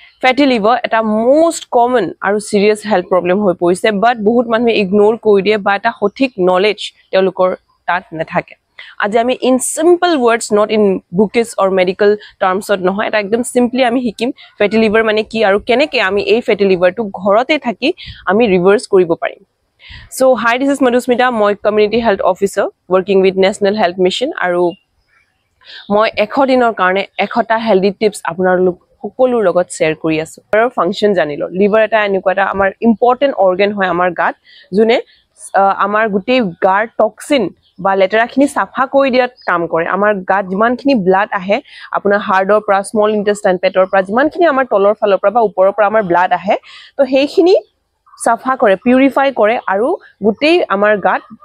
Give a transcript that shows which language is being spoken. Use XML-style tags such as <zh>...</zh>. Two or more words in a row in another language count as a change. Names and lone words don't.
<as>ফেটি লিভাৰ এটা</as> <en>most common</en> <as>আৰু</as> <en>serious health problem</en> <as>হৈ পৰিছে বাট বহুত মানুহে ইগনোৰ কৰি দিয়ে বা এটা সঠিক নলেজ তেওঁলোকৰ তাত নাথাকে আজি আমি</as> <en>in simple words not in books or medical terms</en> <as>নহয় এটা একদম সিম্পলি আমি শিকিম ফেটি লিভাৰ মানে কি আৰু কেনেকে আমি এই ফেটি লিভাৰটো ঘৰতে থাকি আমি ৰিভাৰ্স কৰিব পাৰিম</as> <en>So hi, this is Madhusmita,</en> <as>মই</as> <en>community health officer working with National Health Mission</en> <as>আৰু মই 100 দিনৰ কাৰণে 100টা</as> <en>healthy tips</en> <as>আপোনালোক সকলোৰ লগত শেয়াৰ কৰি আছো লিভাৰৰ ফাংচন জানিলো লিভাৰ এটা এনেকুৱা এটা আমাৰ</as> <en>important organ</en> <as>হয় আমাৰ গাত যোনে আমাৰ গুটেই গাৰ টক্সিন বা লেটেৰাখিনি সাফা কৰি দিয়াত কাম কৰে আমাৰ গাত যিমানখিনি ব্লাড আহে আপোনাৰ হাৰ্টৰ পৰা</as> <en>small intestine</en> <as>পেটৰ পৰা যিমানখিনি আমাৰ তলৰ ফালৰ পৰা বা ওপৰৰ পৰা আমাৰ ব্লাড আহে তো সেইখিনি সাফা কৰে পিউৰিফাই কৰে আৰু গুটেই আমাৰ গাত</as>